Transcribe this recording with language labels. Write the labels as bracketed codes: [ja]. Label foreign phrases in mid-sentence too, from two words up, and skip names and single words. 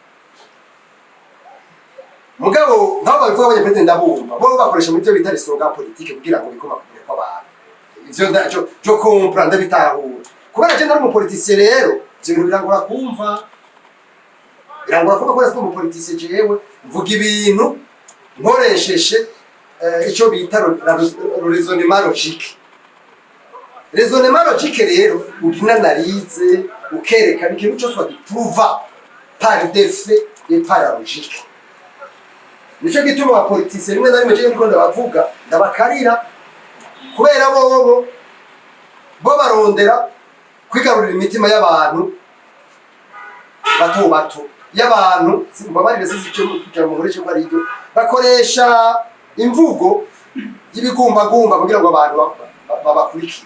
[rn] Mugabo nk'abo bavuga abanyapolitiki ndabumva bo bakoresha muri byo bita [fr] slogan politique [rn] kugira ngo bikoma kugere kw'abantu. Ivyo ndaco cyo comprendre bitahura. Kubera je ndari mu politicien rero byo bintu birangora kumva. Birangora kuko kwese mu politicien jewe mvuga ibintu nkoresheje icyo bita [fr] raisonnement logique. Raisonnement logique [rn] rero ukinanarize ukerekana ikintu cyose wagipruva [fr] par des faits et par la logique. [rn] Nico gituma abapoliticiens rimwe na rimwe je ndiko ndabavuga ndabakarira kubera bo barondera kwigarurira imitima y'abantu bato y'abantu simbabarire sicyo kugira ngo nkoreshe ko ari ibyo bakoresha imvugo y'ibigumbagumba kugira ngo abantu babakurikire.